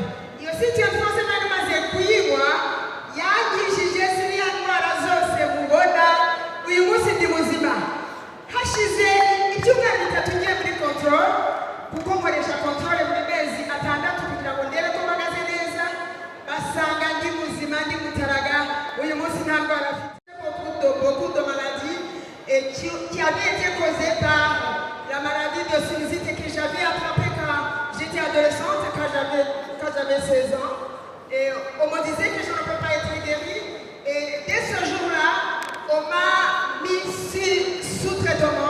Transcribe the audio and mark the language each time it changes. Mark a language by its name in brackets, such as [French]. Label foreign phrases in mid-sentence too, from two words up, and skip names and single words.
[Kinyarwanda] Iyo C24/7 maze kuyinywa yagishije ziriya ndwara zose mubona. Uyu munsi ndi muzima. Hashize ibyumweru 3 ngiye muri control, kuko nkoresha control buri mezi 6 kugira ngo ndebe ko mpagaze neza. Basanga ndi muzima, ndi mutaraga. Uyu munsi nta ndwara afite. [French] Beaucoup de maladies qui avaient été causées par la maladie de sinusite que j'avais attrapée quand j'étais adolescente, quand j'avais 16 ans. Et on me disait que je ne peux pas être guérie. Et dès ce jour-là, on m'a mis sous traitement.